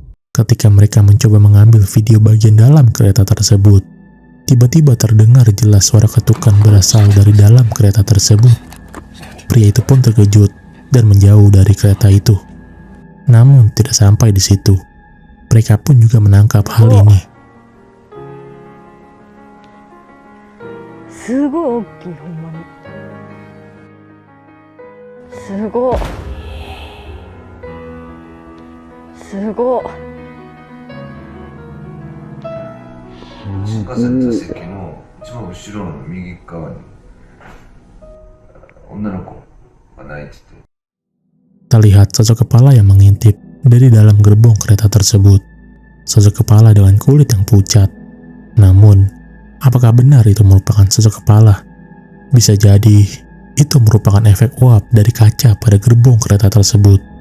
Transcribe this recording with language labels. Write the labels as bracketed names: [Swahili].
[Indonesian] Ketika mereka mencoba mengambil video bagian dalam kereta tersebut, tiba-tiba terdengar jelas suara ketukan berasal dari dalam kereta tersebut. Pria itu pun terkejut dan menjauh dari kereta itu. Namun tidak sampai di situ. Mereka pun juga menangkap hal ini. [Japanese] すごい大きい、ほんまに。すごい。すごい。新幹線座席の一番後ろの右側に女の子が泣いてて。 [Indonesian] Terlihat sosok kepala yang mengintip dari dalam gerbong kereta tersebut. Sosok kepala dengan kulit yang pucat. Namun, apakah benar itu merupakan sosok kepala? Bisa jadi itu merupakan efek uap dari kaca pada gerbong kereta tersebut.